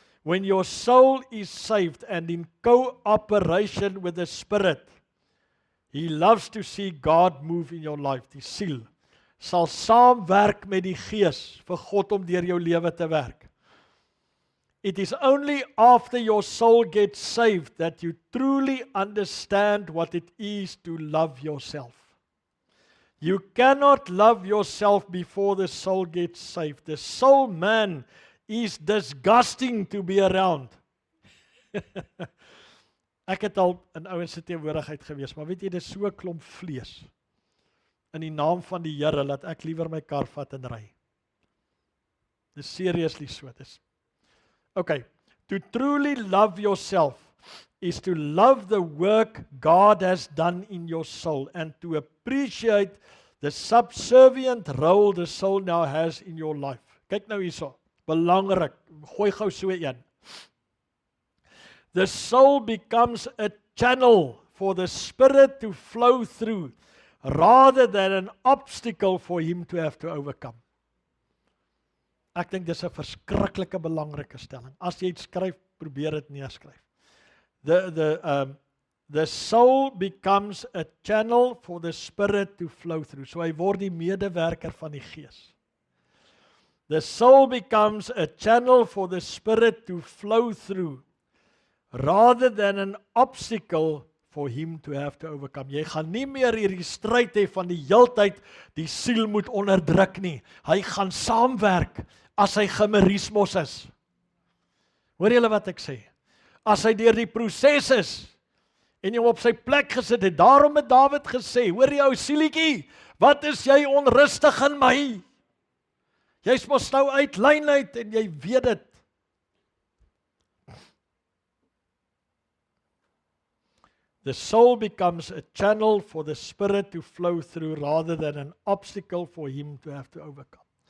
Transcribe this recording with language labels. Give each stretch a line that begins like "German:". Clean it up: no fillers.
English: When your soul is saved and in cooperation with the Spirit, He loves to see God move in your life.
Afrikaans: Die siel sal saamwerk met die Gees vir God om deur jou lewe te werk.
English: It is only after your soul gets saved that you truly understand what it is to love yourself. You cannot love yourself before the soul gets saved. The soul man is disgusting to be around.
Afrikaans: Ek het al in ouens se teenwoordigheid gewees, maar weet jy, dit is so 'n klomp vlees. In die naam van die Here, laat ek liewer my kar vat en ry. Dis seriously so.
English: Okay, to truly love yourself is to love the work God has done in your soul and to appreciate the subservient role the soul now has in your life.
Afrikaans: Kyk nou hierso, belangrik, gooi gou so een.
English: The soul becomes a channel for the Spirit to flow through, rather than an obstacle for Him to have to overcome.
Afrikaans: Ek dink dis 'n verskriklike belangrike stelling. As jy dit skryf, probeer dit neerskryf.
English: The soul becomes a channel for the Spirit to flow through.
Afrikaans: So hy word die medewerker van die Gees.
English: The soul becomes a channel for the Spirit to flow through, rather than an obstacle for him to have to overcome.
Afrikaans: Jy gaan nie meer hierdie stryd hê van die heeltyd die siel moet onderdruk nie. Hy gaan saamwerk as hy chimerismos is. Hoor julle wat ek sê? As hy deur die proses is en hom op sy plek gesit het, daarom het Dawid gesê, hoor jy ou sielietjie, wat is jy onrustig in my? Jy's mos nou uit lyn uit en jy weet dit.
English: The soul becomes a channel for the spirit to flow through rather than an obstacle for him to have to overcome.